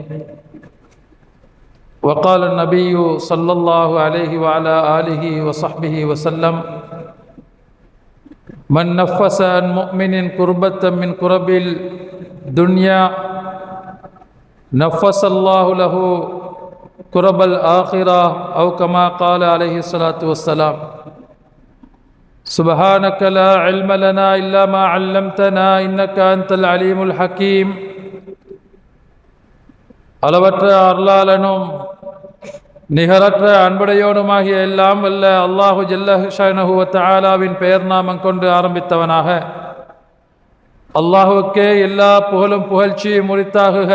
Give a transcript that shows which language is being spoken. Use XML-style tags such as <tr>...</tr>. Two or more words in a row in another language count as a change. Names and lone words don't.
<ar>وقال النبي صلى الله عليه وعلى آله وصحبه وسلم: من نفس عن مؤمن كربة من كرب الدنيا نفس الله له كرب الآخرة، أو كما قال عليه الصلاة والسلام. سبحانك لا علم لنا إلا ما علمتنا إنك أنت العليم الحكيم.</ar> <ta>அளவற்ற அருளாளனும் நிகரற்ற அன்புடையோனுமாகிய எல்லாம் வல்ல அல்லாஹு</ta> <ar>جل شأنه</ar> <ta>வ தஆலாவின் பெயர் நாமம் கொண்டு ஆரம்பித்தவனாக, அல்லாஹுக்கே எல்லா புகழும் புகழ்ச்சியும் உரித்தாகுக.</ta>